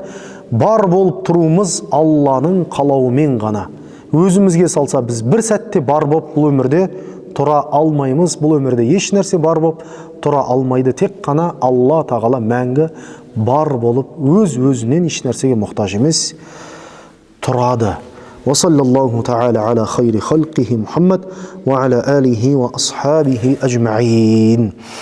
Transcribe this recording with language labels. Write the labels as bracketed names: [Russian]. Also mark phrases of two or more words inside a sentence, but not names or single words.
[Kazakh] Бар болып тұруымыз Алланың қалауымен ғана. Өзімізге салса, біз бір сәтте бар болып бұл өмірде тұра алмаймыз. Бұл өмірде еш нәрсе бар болып тұра алмайды. Тек қана Алла тағала мәңгі бар болып, өз-өзінен еш нәрсеге мұқтаж емес тұрады. [Arabic] وصلى الله تعالى على خير خلقه محمد وعلى آله وأصحابه أجمعين.